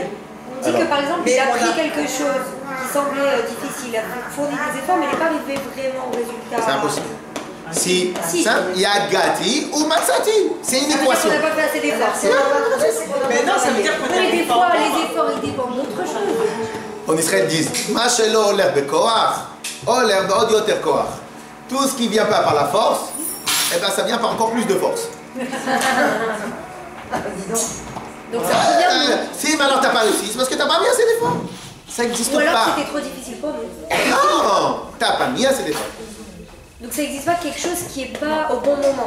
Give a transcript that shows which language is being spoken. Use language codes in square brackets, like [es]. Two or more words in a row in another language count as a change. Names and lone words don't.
[fr] On dit que par exemple, il a pris quelque chose qui semblait difficile, il a fourni des efforts, mais il n'est pas arrivé vraiment au résultat. C'est impossible. Si. Ça, il y a [he] יגעתי ומצאתי. [fr] C'est une équation. On n'a pas fait assez d'efforts. Mais non, ça veut dire qu'on a des fois, les efforts, ils dépendent d'autre chose. En Israël, disent [he] מה שלא עולה בכוח, עולה בעוד יותר כוח. [fr] Tout ce qui ne vient pas par la force, eh ben, ça vient par encore plus de force. Donc ça provient de... Si maintenant t'as pas réussi, c'est parce que t'as pas mis assez d'efforts. Ça n'existe pas. Ou alors c'était trop difficile pour nous. Non, t'as pas mis assez d'efforts. Donc ça n'existe pas quelque chose qui n'est pas au bon moment.